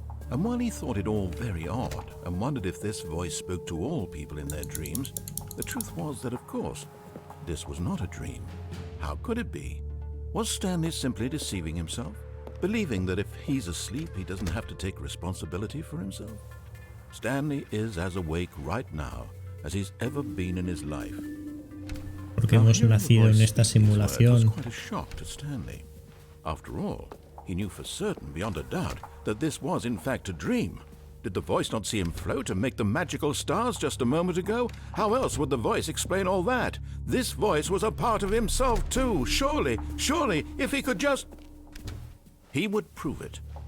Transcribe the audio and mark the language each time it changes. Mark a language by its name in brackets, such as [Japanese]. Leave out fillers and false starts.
[English] And while he thought it all very odd and wondered if this voice spoke to all people in their dreams, the truth was that, of course, this was not a dream. How could it be? Was Stanley simply deceiving himself? Believing that if he's asleep, he doesn't have to take responsibility for himself? Stanley is as awake right now as he's ever been in his life. [Spanish] Porque hemos nacido en esta simulación. [English] Quite a shock to Stanley. After all, he knew for certain, beyond a doubt, that this was in fact a dream. Did the voice not see him float and make the magical stars just a moment ago? How else would the voice explain all that? This voice was a part of himself too. Surely, if he could just... He would prove it.